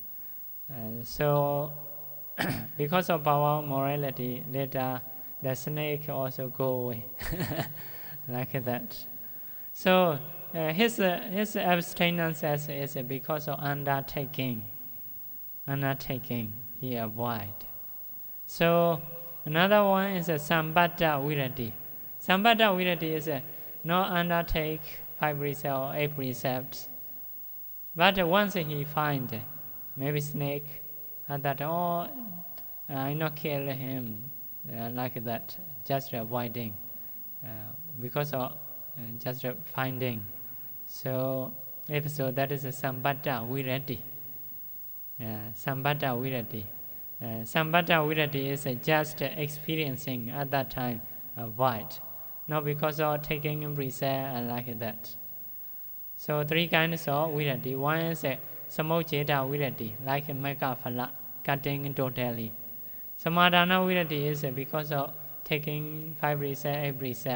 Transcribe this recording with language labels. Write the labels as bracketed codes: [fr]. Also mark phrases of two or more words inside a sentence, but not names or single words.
[en] So because of our morality, later the snake also go away like that. So his abstinence is because of undertaking. He avoid. So another one is a [pi] sambata virati. Sambata virati [en] is not undertake 5 precepts or 8 precepts. But once he find maybe snake, that I not kill him like that, just avoiding, because of just finding. So if so, that is a [pi] sambata virati. Sambata virati. Sambata virati [en] is just experiencing at that time void, not because of taking preset like that. So three kinds of virati. One is [pi] samojjeta virati, [en] like [pi] mekka phala, [en] cutting totally. [pi] Samadhana virati [en] is because of taking 5 preset, 8 preset.